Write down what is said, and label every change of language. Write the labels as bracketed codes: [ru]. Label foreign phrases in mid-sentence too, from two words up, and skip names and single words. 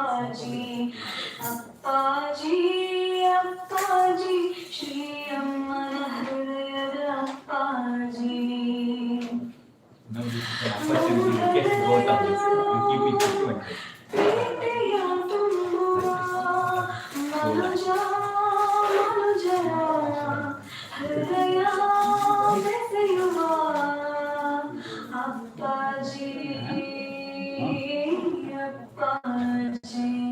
[kn] ಅಪ್ಪಾಜಿ ಅಪ್ಪಾಜಿ ಶ್ರೀ ಅಮ್ಮನ ಹೃದಯದ ಅಪ್ಪಾಜಿ. [en] Now this is an opportunity to get both of this and keep it different. [kn] ಪ್ರೀತಿಯ ತುಂಬುವ ಮನುಜ ಮನುಜರ ಹೃದಯ ಬೆಸೆಯುವ ಅಪ್ಪಾಜಿ ಅಪ್ಪಾಜಿ.